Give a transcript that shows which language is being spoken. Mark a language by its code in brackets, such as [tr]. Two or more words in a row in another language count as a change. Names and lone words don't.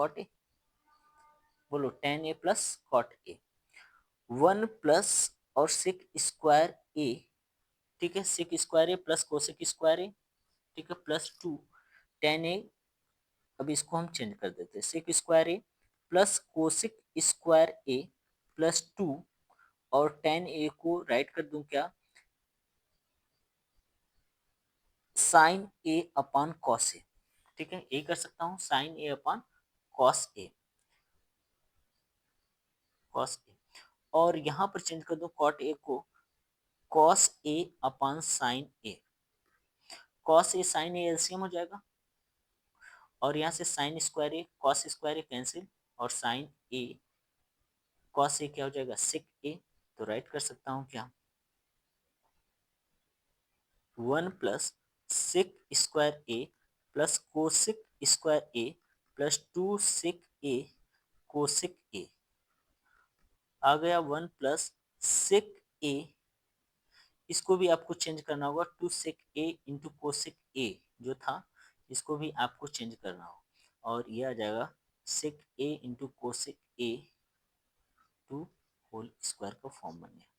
[hi] a, बोलो tan a प्लस cot a, 1 और sec² a, ठीक है sec² a प्लस कोसेक² a, ठीक है +2 tan a, अब इसको हम चेंज कर देते हैं sec² a प्लस कोसेक² a +2, और tan a को राइट कर दूं क्या sin a/cos a, ठीक है ये कर सकता हूँ sin a/cos a, cos a, और यहाँ पर चेंज कर दूं cot a को cos a/sin a, cos a sin a एलसीएम हो जाएगा, और यहाँ से sin² a cos² a कैंसिल, और sin a cos a क्या हो जाएगा sec a, तो राइट कर सकता हूँ क्या 1 + sec² a प्लस कोसेक² a प्लस 2 sec a कोसेक a, आ गया 1 + sec a, इसको भी आपको चेंज करना होगा 2 sec a इंटू कोसेक a जो था, इसको भी आपको चेंज करना होगा, और ये आ जाएगा sec a इंटू कोसेक a [en] to whole square [hi] का फॉर्म बन गया।